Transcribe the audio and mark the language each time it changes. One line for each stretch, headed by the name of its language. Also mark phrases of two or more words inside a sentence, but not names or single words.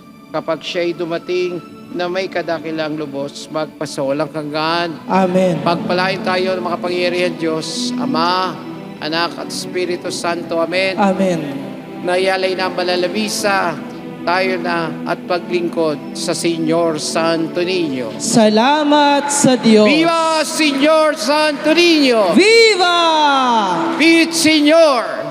Filipino: Kapag siya'y dumating na may kadakilang lubos, magpasawalang hanggan. Amen. Pagpalain tayo ng makapangyarihan Diyos, Ama, Anak at Espiritu Santo. Amen. Amen. Nayalay na ang malalabisa, tayo na at paglingkod sa Señor Santo Niño. Salamat sa Diyos.
Spanish: Viva Señor Santo Niño! Viva!
Cebuano: Pit Señor!